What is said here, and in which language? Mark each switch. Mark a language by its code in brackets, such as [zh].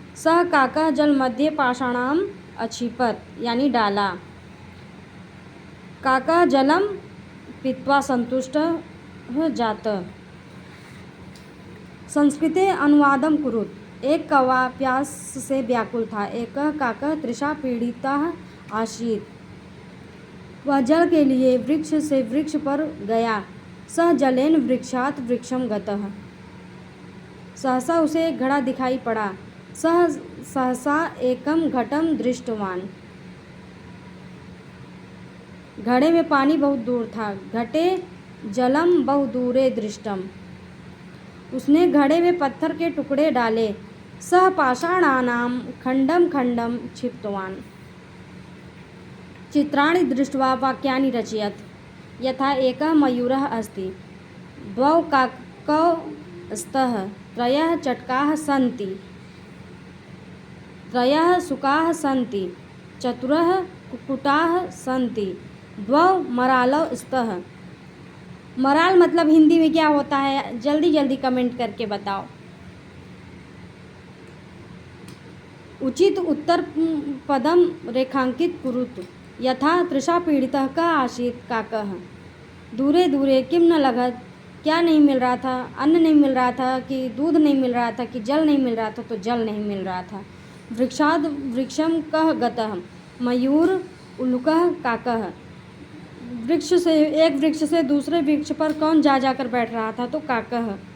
[sa] सह काकः जल मध्य पाषाणाम अक्षिपत, [hi] यानी डाला। [sa] काकः जलम पीत्वा संतुष्ट जात, संस्कृते अनुवादं कुरुत। [hi] एक कौवा प्यास से व्याकुल था। [sa] एकः काकः तृषा पीड़ितः आसीत्। [hi] वह जल के लिए वृक्ष से वृक्ष पर गया। [sa] सः जलेन वृक्षात् वृक्षं गतः। [hi] सहसा उसे एक घड़ा दिखाई पड़ा। [sa] सः सहसा एकं घटं दृष्टवान्। [hi] घड़े में पानी बहुत दूर था। [sa] घटे जलम बहु दूरे दृष्टम। [hi] उसने घड़े में पत्थर के टुकड़े डाले। [sa] सः पाषाणानां खंडं खंडं क्षिप्तवान्। चित्राणि दृष्ट्वा वाक्यानि रचयत्। यथा एकः मयूरः अस्ति, द्वौ काकौ स्तः, त्रयः चटकाः सन्ति, त्रयः शुकाः सन्ति, चतुरः कुक्कुटाः सन्ति, द्वौ मरालौ स्तः। [hi] मराल मतलब हिंदी में क्या होता है, जल्दी जल्दी कमेंट करके बताओ। [sa] उचित उत्तर पदम रेखांकित कुरुत। यथा तृषा पीड़ितः कः आसीत् काकः। दूरे दूरे किम न लगत। [hi] क्या नहीं मिल रहा था, अन्न नहीं मिल रहा था, कि दूध नहीं मिल रहा था, कि जल नहीं मिल रहा था, तो जल नहीं मिल रहा था। [sa] वृक्षाद वृक्षम कः गतः। मयूर उल्लुकः काकः। [hi] वृक्ष से एक वृक्ष से दूसरे वृक्ष पर कौन जा जाकर बैठ रहा था, तो काकः।